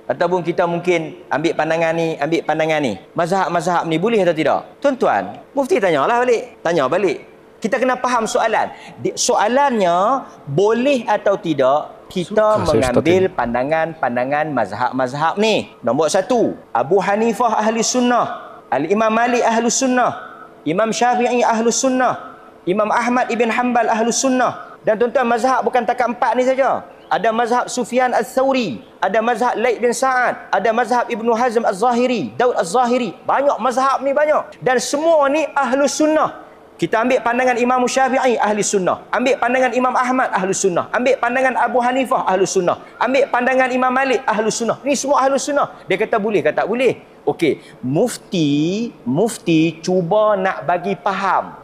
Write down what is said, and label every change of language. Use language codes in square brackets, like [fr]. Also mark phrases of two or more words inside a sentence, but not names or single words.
[ms] Ataupun kita mungkin ambil pandangan ni, Mazhab-mazhab ni boleh atau tidak? Tuan-tuan, mufti tanya balik. Kita kena faham soalan. Soalannya, boleh atau tidak kita mengambil pandangan mazhab-mazhab ni? Nombor 1, Abu Hanifah ahli sunnah, Al-Imam Malik [ar] أهل السنة, [ms] Imam Syafi'i [ar] أهل السنة, [ms] Imam Ahmad ibn Hanbal [ar] أهل السنة. [ms] Dan tuan-tuan, mazhab bukan takat 4 ni saja. Ada mazhab Sufyan al-Thawri, ada mazhab Laith bin Sa'ad, ada mazhab Ibnu Hazm al-Zahiri, Daud al-Zahiri. Banyak mazhab ni, banyak. Dan semua ni [ar] أهل السنة. [ms] Kita ambil pandangan Imam Syafi'i ahli sunnah, ambil pandangan Imam Ahmad ahli sunnah, ambil pandangan Abu Hanifah ahli sunnah, ambil pandangan Imam Malik ahli sunnah. Ni semua ahli sunnah. Dia kata boleh ke tak boleh? Okey, mufti cuba nak bagi faham.